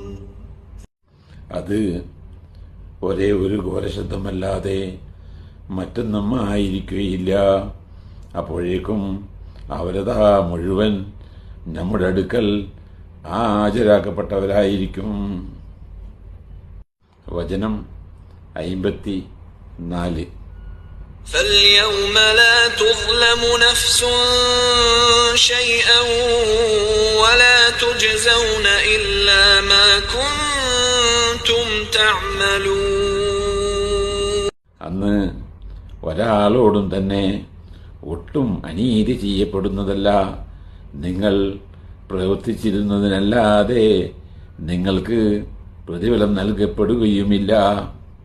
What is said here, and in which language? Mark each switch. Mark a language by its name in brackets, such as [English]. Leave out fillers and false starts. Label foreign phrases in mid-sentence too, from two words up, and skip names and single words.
[Malayalam] അത് ഒരേ ഒരു ഘോരശബ്ദമല്ലാതെ മറ്റൊന്നും ആയിരിക്കുകയില്ല. അപ്പോഴേക്കും അവരതാ മുഴുവൻ നമ്മുടെ അടുക്കൽ ഹാജരാക്കപ്പെട്ടവരായിരിക്കും. വചനം 54. [Arabic] فاليوم لا تظلم نفس شيئا ولا تجزون إلا ما كنتم تعملون. [Malayalam] അന്ന് ഒരാളോടും തന്നെ ഒട്ടും അനീതി ചെയ്യപ്പെടുന്നതല്ല. നിങ്ങൾ പ്രവർത്തിച്ചിരുന്നതിനല്ലാതെ നിങ്ങൾക്ക് പ്രതിഫലം നൽകപ്പെടുകയുമില്ല.